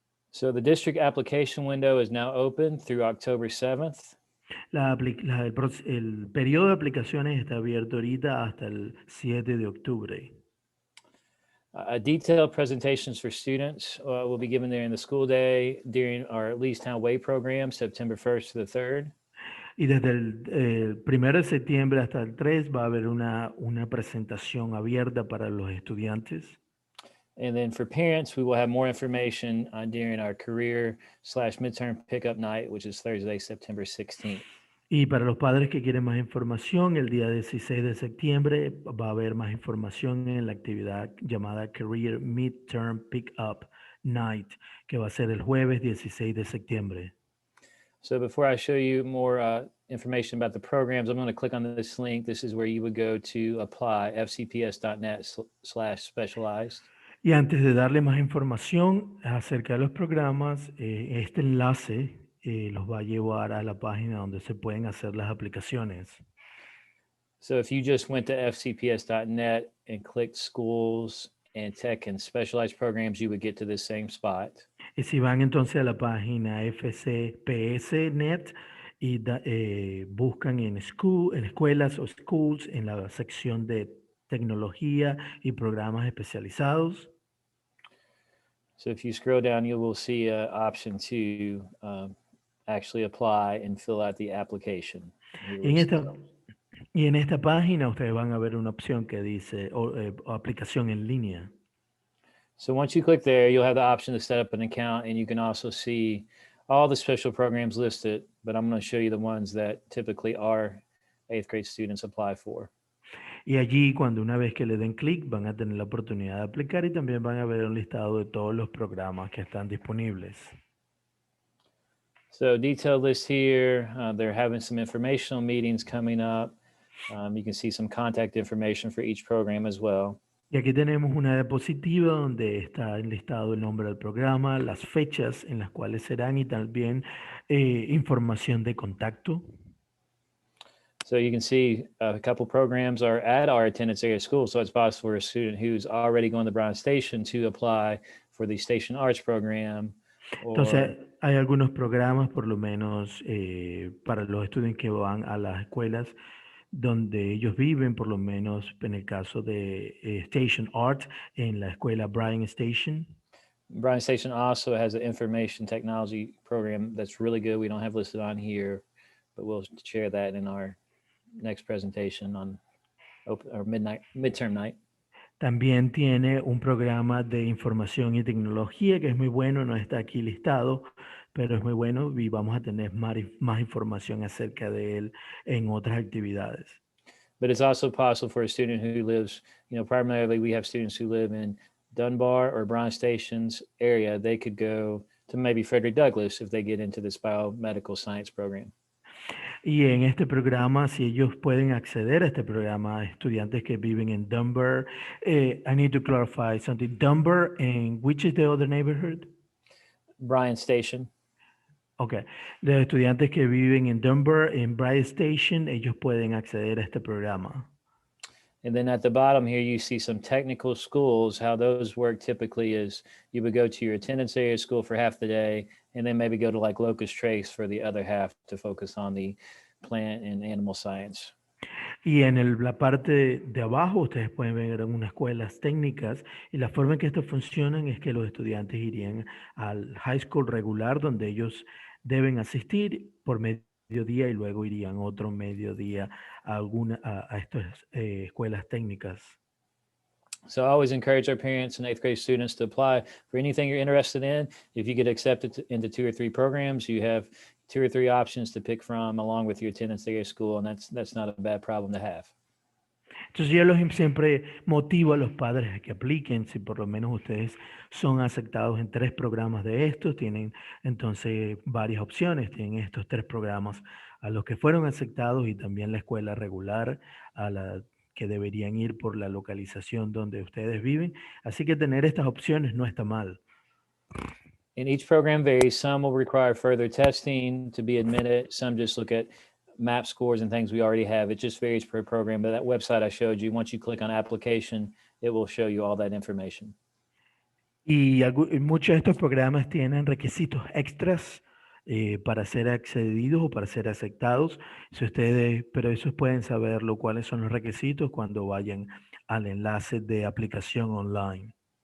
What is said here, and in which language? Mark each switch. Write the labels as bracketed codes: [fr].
[en] So the district application window is now open through October 7th. [es] El periodo de aplicaciones está abierto ahorita hasta el 7 de octubre. [en] Detailed presentations for students will be given during the school day during our Leestown Way program, September 1st to the 3rd. [es] Y desde el 1 de septiembre hasta el 3 va a haber una presentación abierta para los estudiantes. [en] And then for parents, we will have more information during our career/midterm pickup night, which is Thursday, September 16th. [es] Y para los padres que quieren más información, el día 16 de septiembre va a haber más información en la actividad llamada Career Midterm Pickup Night, que va a ser el jueves 16 de septiembre. [en] So before I show you more information about the programs, I'm going to click on this link. This is where you would go to apply, fcps.net/specialized. [es] Y antes de darle más información acerca de los programas, este enlace los va a llevar a la página donde se pueden hacer las aplicaciones. [en] So if you just went to fcps.net and clicked schools and tech and specialized programs, you would get to the same spot. [es] Y si van entonces a la página fcps.net y buscan en escuelas o schools, en la sección de tecnología y programas especializados. [en] So if you scroll down, you will see an option to actually apply and fill out the application. [es] Y en esta página ustedes van a ver una opción que dice aplicación en línea. [en] So once you click there, you'll have the option to set up an account, and you can also see all the special programs listed, but I'm going to show you the ones that typically our 8th grade students apply for. [es] Y allí, cuando una vez que le den clic, van a tener la oportunidad de aplicar y también van a ver un listado de todos los programas que están disponibles. [en] So detailed list here, they're having some informational meetings coming up. You can see some contact information for each program as well. [es] Y aquí tenemos una diapositiva donde está enlistado el nombre del programa, las fechas en las cuales serán y también información de contacto. [en] So you can see a couple programs are at our attendance area school, so it's possible for a student who's already going to Brown Station to apply for the Station Arts program. [es] Entonces, hay algunos programas, por lo menos para los estudiantes que van a las escuelas donde ellos viven, por lo menos en el caso de Station Art, en la escuela Bryan Station. [en] Bryan Station also has an information technology program that's really good. We don't have listed on here, but we'll share that in our next presentation on midterm night. [es] También tiene un programa de información y tecnología que es muy bueno, no está aquí listado, pero es muy bueno y vamos a tener más información acerca de él en otras actividades. [en] But it's also possible for a student who lives, primarily we have students who live in Dunbar or Brown Station's area. They could go to maybe Frederick Douglass if they get into this biomedical science program. [es] Y en este programa, si ellos pueden acceder a este programa, estudiantes que viven en Dunbar, [en] I need to clarify something. Dunbar, and which is the other neighborhood? Bryan Station. Okay. [es] Los estudiantes que viven en Dunbar, en Bryan Station, ellos pueden acceder a este programa. [en] And then at the bottom here, you see some technical schools. How those work typically is you would go to your attendance area school for half the day, and then maybe go to like Locust Trace for the other half to focus on the plant and animal science. [es] Y en la parte de abajo ustedes pueden ver unas escuelas técnicas y la forma en que esto funcionan es que los estudiantes irían al high school regular donde ellos deben asistir por mediodía y luego irían otro mediodía a estas escuelas técnicas. [en] So I always encourage our parents and 8th grade students to apply for anything you're interested in. If you get accepted into 2 or 3 programs, you have 2 or 3 options to pick from along with your attendance at your school, and that's not a bad problem to have. [es] Entonces yo siempre motivo a los padres a que apliquen, si por lo menos ustedes son aceptados en 3 programas de estos, tienen entonces varias opciones, tienen estos 3 programas a los que fueron aceptados y también la escuela regular a la que deberían ir por la localización donde ustedes viven. Así que tener estas opciones no está mal. [en] And each program varies. Some will require further testing to be admitted. Some just look at map scores and things we already have. It just varies per program. But that website I showed you, once you click on application, it will show you all that information. [es] Y muchos de estos programas tienen requisitos extras para ser accedidos o para ser aceptados. Si pero esos pueden saberlo, cuáles son los requisitos cuando vayan al enlace de aplicación online.